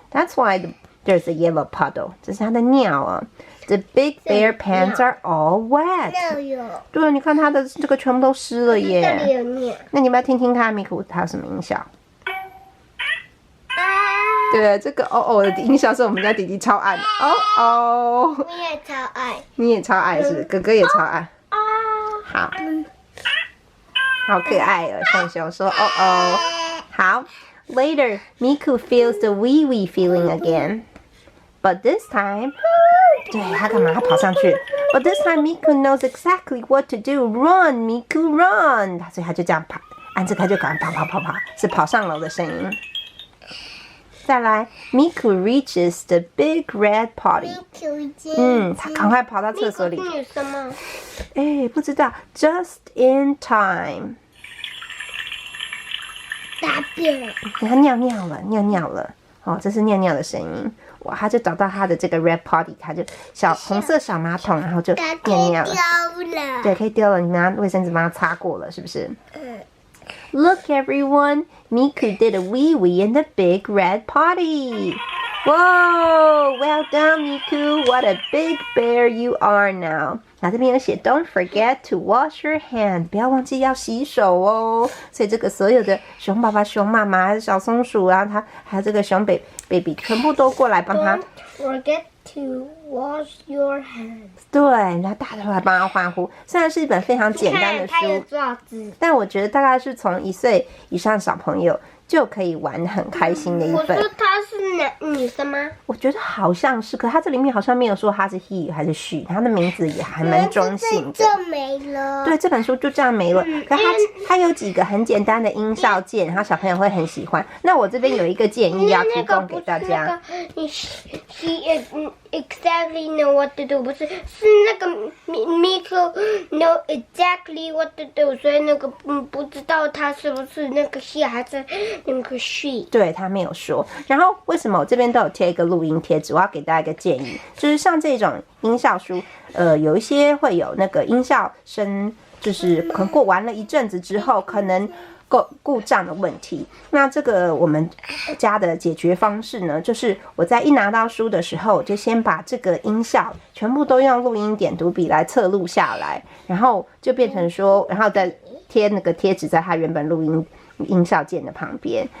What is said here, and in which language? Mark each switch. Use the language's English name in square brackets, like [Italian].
[English] That's why there's a yellow puddle. [Chinese] 这是他的尿啊。 [English] The big bear pants are all wet. [Chinese] 对，你看他的这个全部都湿了耶。这里有尿。那你们要听听看Miku他有什么音效？对，这个的音效是我们家弟弟超爱的。我也超爱。你也超爱是不是？哥哥也超爱。好，好可爱哦，熊熊说好。 [English] Later, Miku feels the wee wee feeling again. But this time, [Chinese] 对，他干嘛？他跑上去。 [English] But this time, Miku knows exactly what to do. Run, Miku, run! [Chinese] 所以他就这样跑，按这个就赶快跑，是跑上楼的声音。再来 [English] ，Miku reaches the big red potty. [Chinese] 他赶快跑到厕所里。女生吗？不知道。 [English] Just in time. [Chinese] 大便。他尿尿了。这是尿尿的声音。哇，他就找到他的这个 red potty， 他就红色小马桶，然后就尿了。对，可以丢了，你拿卫生纸帮他擦过了，是不是？ [English] Look everyone, Miku did a wee wee in the big red potty. Whoa, well done, Miku. What a big bear you are now. [Chinese] 这边有写 [English] Don't forget to wash your hand. [Chinese] 不要忘记要洗手哦。所以这个所有的熊爸爸、熊妈妈、小松鼠啊，还有这个熊 baby 全部都过来帮他。 [English] Don't forget to wash your hands. [Chinese] 对，然后大家都来帮他欢呼。虽然是一本非常简单的书，但我觉得大概是从1岁以上小朋友就可以玩得很开心的一本。我说他是女生吗？我觉得好像是，可他这里面好像没有说他是 he 还是 she， 他的名字也还蛮中性的。就没了。对，这本书就这样没了。可它有几个很简单的音效键，然后小朋友会很喜欢。那我这边有一个建议要提供给大家。 [English] He exactly know what to do， [Chinese] 不是那个 [English] Miku know exactly what to do， [Chinese] 所以那个不知道他是不是那个 he 还是那个 she。对，他没有说。然后为什么我这边都有贴一个录音贴纸？我要给大家一个建议，就是像这种音效书，有一些会有那个音效声，就是可能过完了一阵子之后，可能故障的问题。那这个我们家的解决方式呢，就是我在一拿到书的时候，就先把这个音效全部都用录音点读笔来侧录下来，然后就变成说，然后再贴那个贴纸在它原本录音效键的旁边。